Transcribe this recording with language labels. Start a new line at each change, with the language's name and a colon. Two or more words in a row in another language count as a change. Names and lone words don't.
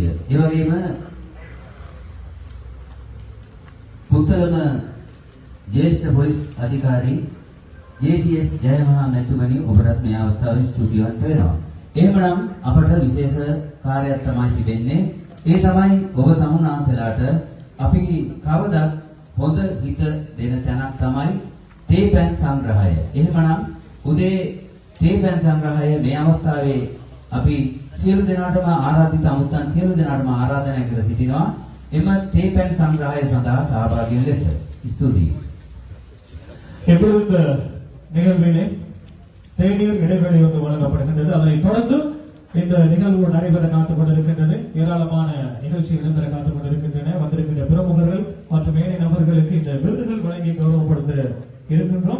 Sinhala: ඒ වගේම පුත්තලම ජ්‍යෙෂ්ඨ පොලිස් අධිකාරී JPS ජයමහා මැතිතුමනි ඔබට මේ අවස්ථාවේ ස්තුතිවන්ත වෙනවා. එහෙමනම් අපට විශේෂ කාර්යයක් තමයි තිබෙන්නේ. ඒ තමයි ඔබ තමුන්නාන්සලාට අපි කවදත් හොඳ හිත දෙන තැනක් තමයි තේපැන් සංග්‍රහය. එහෙමනම් උදේ තේපැන් සංග්‍රහය මේ අවස්ථාවේ අපි සියලු දෙනාටම ආරාධිත අමුත්තන් සියලු දෙනාටම ආරාධනා කර සිටිනවා. එම තේපැන් සංග්‍රහය සඳහා සහභාගී වෙන ලෙස ස්තුතියි.
Tamil: எப்பொழுது இந்த நிகழ்விலே தேநீர் இடைவேளை வந்து வழங்கப்படுகின்றது. அதனைத் தொடர்ந்து இந்த நிகழ்வு நடைபெற காத்துக் கொண்டிருக்கின்றது. ஏராளமான நிகழ்ச்சிகள் இடம்பெற காத்துக் கொண்டிருக்கின்றன. வந்திருக்கின்ற பிரமுகர்கள் மற்றும் ஏனைய நபர்களுக்கு இந்த விருதுகள் வழங்கி கௌரவப்படுத்த இருக்கின்றோம்.